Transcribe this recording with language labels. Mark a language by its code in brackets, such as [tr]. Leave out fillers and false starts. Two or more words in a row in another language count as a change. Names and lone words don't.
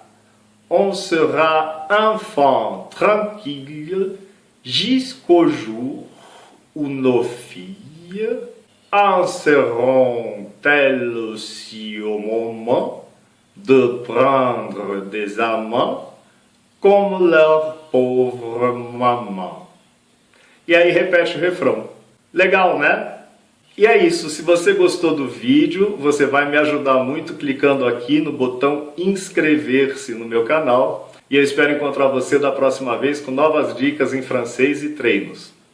[fr] On sera enfant tranquille jusqu'au jour où nos filles en seront elles aussi au moment de prendre des amants como leur pauvre maman. [pt] E aí repete o refrão. Legal, né? E é isso, se você gostou do vídeo, você vai me ajudar muito clicando aqui no botão inscrever-se no meu canal. E eu espero encontrar você da próxima vez com novas dicas em francês e treinos.